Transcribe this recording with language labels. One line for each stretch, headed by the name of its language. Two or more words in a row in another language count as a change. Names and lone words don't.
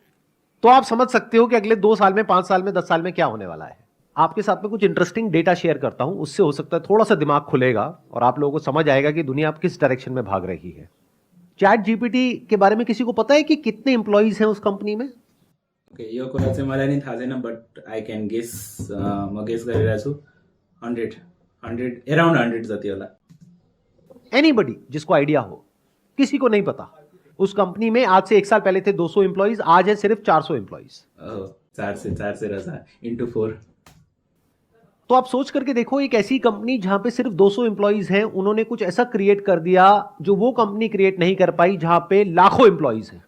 Hindi: तो आप समझ सकते हो कि अगले 2 साल में, 5 साल में, 10 साल में क्या होने वाला है। आपके साथ में कुछ
English: interesting data share
Hindi: करता हूं, उससे हो सकता है थोड़ा सा दिमाग खुलेगा और आप लोगों को समझ आएगा कि दुनिया आप किस डायरेक्शन में भाग रही है। चैट जीपीटी के बारे में किसी को पता है कि कितने एम्प्लॉइज हैं उस कंपनी में? ओके,
Nepali: यो कुरा चाहिँ मलाई नि थाहा छैन,
English: but I can guess.
Nepali: म गेस गरिरहेको छु 100 अराउन्ड 100 जति होला।
Hindi: एनीबडी जिसको आइडिया हो? किसी को नहीं पता। उस कंपनी में आज से 1 साल पहले थे 200 एम्प्लॉइज, आज है सिर्फ 400 एम्प्लॉइज। 400 रहा इंटू 4। तो आप सोच करके देखो, एक ऐसी कंपनी जहां पे सिर्फ 200 एम्प्लॉइज हैं, उन्होंने कुछ ऐसा क्रिएट कर दिया जो वो कंपनी क्रिएट नहीं कर पाई जहां पे लाखों एम्प्लॉइज हैं।